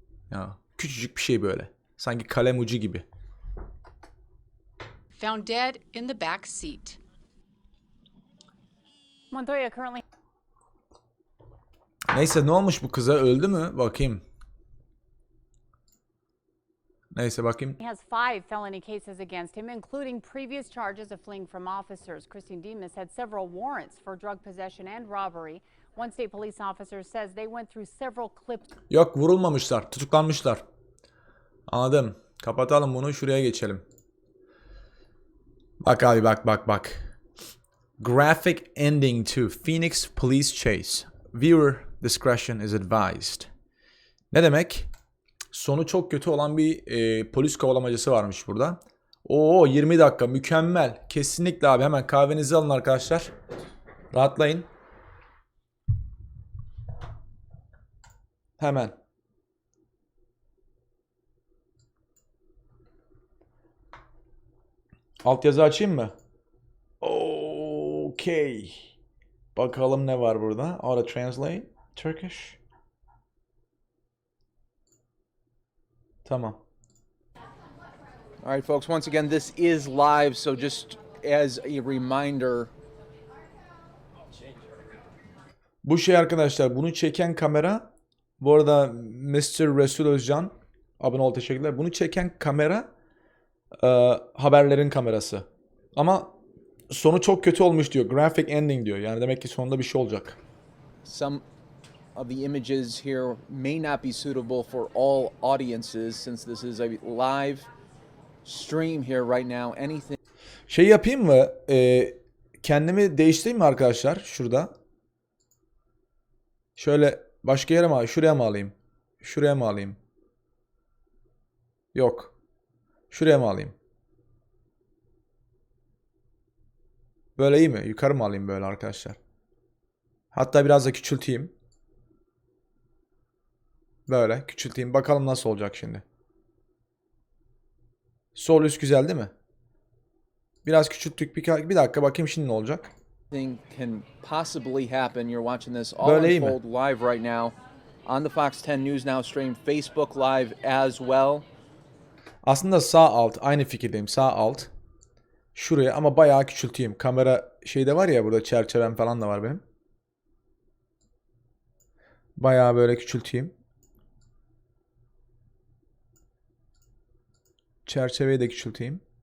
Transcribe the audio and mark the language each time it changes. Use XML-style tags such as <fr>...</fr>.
<tr>Ya küçücük bir şey böyle. Sanki kalem ucu gibi.</tr> <en>Found dead in the back seat. Montoya currently</en> <tr>Neyse ne olmuş bu kıza, öldü mü? Bakayım. Neyse bakayım.</tr> <en>has 5 felony cases against him, including previous charges of fleeing from officers. Christine Demas had several warrants for drug possession and robbery. One state police officer says they went through several clips.</en> <tr>Yok, vurulmamışlar, tutuklanmışlar. Anladım. Kapatalım bunu, şuraya geçelim. Bak abi bak.</tr> <en>Graphic ending to Phoenix police chase. Viewer discretion is advised.</en> <tr>Ne demek? Sonu çok kötü olan bir polis kovalamacası varmış burada. Oo 20 dakika mükemmel. Kesinlikle abi, hemen kahvenizi alın arkadaşlar. Rahatlayın. Hemen. Altyazı açayım mı? Okay. Bakalım ne var burada.</tr> <en>Auto translate. Turkish.</en> <tr>Tamam.</tr> <en>All right, folks, once again, this is live, so just as a reminder.</en> <tr>Bu şey arkadaşlar, bunu çeken kamera, bu arada Mr. Resul Özcan abone ol, teşekkürler. Bunu çeken kamera haberlerin kamerası. Ama sonu çok kötü olmuş diyor.</tr> <en>Graphic ending</en> <tr>diyor. Yani demek ki sonunda bir şey olacak.</tr> <en>Some of the images here may not be suitable for all audiences since this is a live stream here right now. Anything.</en> <tr>Şey yapayım mı? Kendimi değiştireyim mi arkadaşlar? Şurada. Şöyle başka yere mi alayım? Şuraya mı alayım? Şuraya mı alayım? Yok. Şuraya mı alayım? Böyle iyi mi? Yukarı mı alayım böyle arkadaşlar? Hatta biraz da küçülteyim. Böyle küçülteyim. Bakalım nasıl olacak şimdi. Sol üst güzel değil mi? Biraz küçülttük. Bir dakika bakayım şimdi ne olacak.</tr> <en>Can possibly happen. You're watching this all</en> <tr>Böyle iyi mi?</tr> <en>unfold live right now on the Fox 10 News Now stream, Facebook Live as well.</en> <tr>Aslında sağ alt. Aynı fikirdeyim. Sağ alt. Şuraya ama bayağı küçülteyim. Kamera şeyde var ya, burada çerçevem falan da var benim. Bayağı böyle küçülteyim. Çerçeveyi de küçülteyim.</tr>